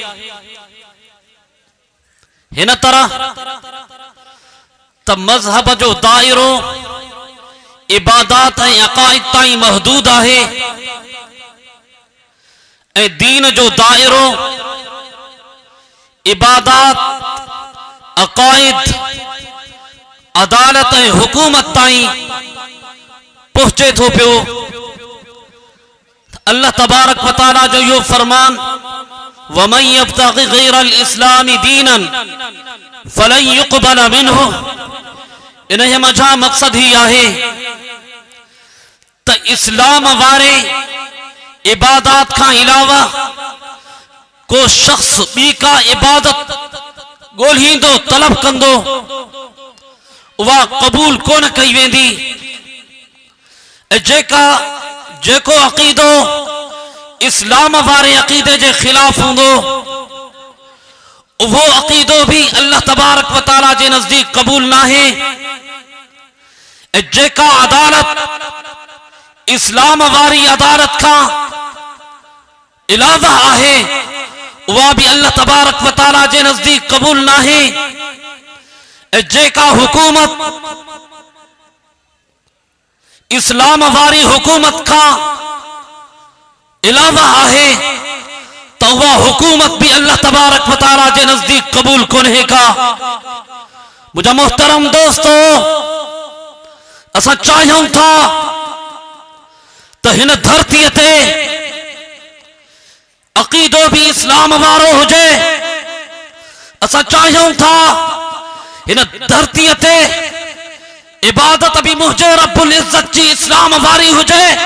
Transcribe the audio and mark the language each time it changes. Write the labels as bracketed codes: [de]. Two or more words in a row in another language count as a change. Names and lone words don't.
[sd] हिन तरह त मज़हब जो दायरो इबादत ऐं अक़ाइद ताईं महदूद आहे ऐं दीन जो दायरो इबादत अकायद अदालत ऐं हुकूमत ताईं पहुचे थो पियो। [ar] الله تبارك وتعالى [sd] जो इहो फरमान [ar] ومن يبتغ غير الإسلام دينا فلن يقبل منه, [sd] इन जे मथां मक़सद ही आहे त इस्लाम वारे इबादत खां अलावा को शख्स ॿी का इबादत ॻोल्हींदो तलब कंदो उहा क़बूल कोन कई वेंदी। जेको अक़ीदो इस्लाम वारे अक़ीदे जे ख़िलाफ़ हूंदो उहो अक़ीदो भी [ar] الله تبارك وتعالى [sd] जे नज़दीक क़बूल नाहे। जेका अदालत इस्लाम वारी अदालत खां अलावा आहे उहा भी [ar] الله تبارك وتعالى [sd] जे नज़दीक क़बूल नाहे। जेका हुकूमत इस्लाम वारी हुकूमत का अलावा आहे [ur] تو وہ [sd] हुकूमत भी [ar] الله تبارك وتعالى [sd] के नजदीक कबूल कोन्हे का। मुझा मोहतरम दोस्तों, असा चाहियूं था तो हिन धरती ते अकीदो भी इस्लाम वारो हुजे। असा चाहियूं था हिन धरती ते इबादत भी मुझे [ar] رب العزة [sd] जी इस्लाम वारी हुजे।